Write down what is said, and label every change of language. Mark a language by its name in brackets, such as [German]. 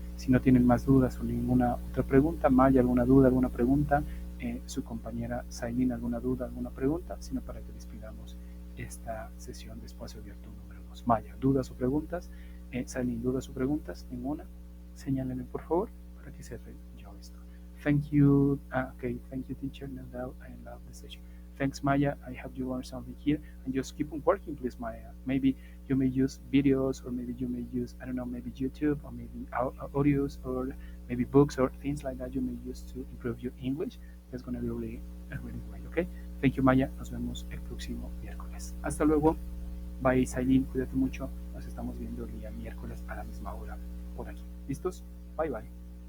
[Spanish] Si no tienen más dudas o ninguna otra pregunta, Maya, alguna duda, alguna pregunta, su compañera Sailin, alguna duda, alguna pregunta, sino para que despidamos esta sesión de Espacio Abierto número 2. Maya, ¿dudas o preguntas? Sailin, ¿dudas o preguntas? ¿Ninguna? Señálenme, por favor, para que cierre yo esto. [English] Thank you. Okay, thank you, teacher. No doubt I love the session. Thanks, Maya. I hope you learned something here. And just keep on working, please, Maya. Maybe you may use videos, or maybe you may use, I don't know, maybe YouTube, or maybe audios, or maybe books, or things like that you may use to improve your English. That's going to be really great, okay? Thank you, [Spanish] Maya. Nos vemos el próximo miércoles. Hasta luego. Bye, Sailin. Cuídate mucho. Nos estamos viendo el día miércoles a la misma hora por aquí. ¿Listos? Bye, bye.